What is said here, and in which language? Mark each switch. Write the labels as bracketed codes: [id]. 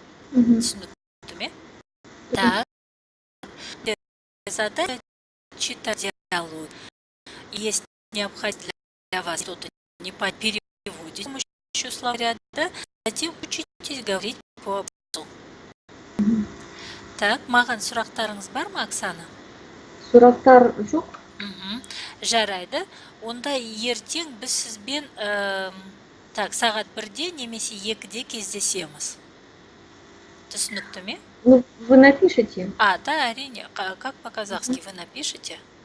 [kk] Түсінікті ме? [ru] Так. Задание читать диалог. Есть необходимость для вас что-то не по переводе с помощью словаря, да? Затем учитесь говорить по вопросу. [kk] Так, маған сұрақтарыңыз бар ма, Оксана? Сұрақтар жоқ. Жарайды. Онда ертең біз сізбен сағат 1-де немесе 2-де кездесеміз. Түсінікті ме? [ru] Ну, вы напишите. Да, әрине. Как по-казахски вы напишите?